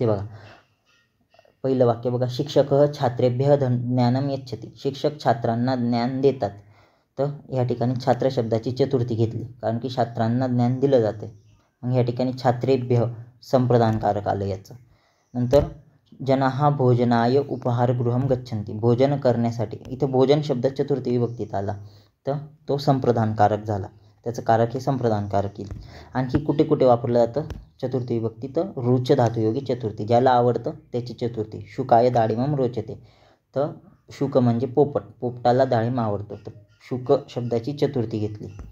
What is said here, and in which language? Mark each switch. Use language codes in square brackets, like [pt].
[mr] ते बघा पहिलं वाक्य बघा, [sa] शिक्षक छात्रेभ्य ज्ञानम यच्छति. [mr] शिक्षक छात्रांना ज्ञान देतात. तर या ठिकाणी छात्र शब्दाची चतुर्थी घेतली कारण की छात्रांना ज्ञान दिलं जाते. मग या ठिकाणी छात्रेभ्य संप्रदानकारक आलं याचं. [sa] नंतर जनाः भोजनाय उपहारगृहं गच्छन्ति. [mr] भोजन करण्यासाठी, इथं भोजन शब्द चतुर्थी विभक्तीत आला तर तो संप्रदानकारक झाला. त्याचं कारक हे संप्रदानकारक येईल. आणखी कुठे कुठे वापरलं जातं चतुर्थी विभक्ती? तर रुच धातुयोगी चतुर्थी, ज्याला आवडतं त्याची चतुर्थी. [sa] शुकाय दाडिमं रोचते. [mr] तर शुक म्हणजे पोपट, पोपटाला डाळिंब आवडतो, तर शुक शब्दाची चतुर्थी घेतली.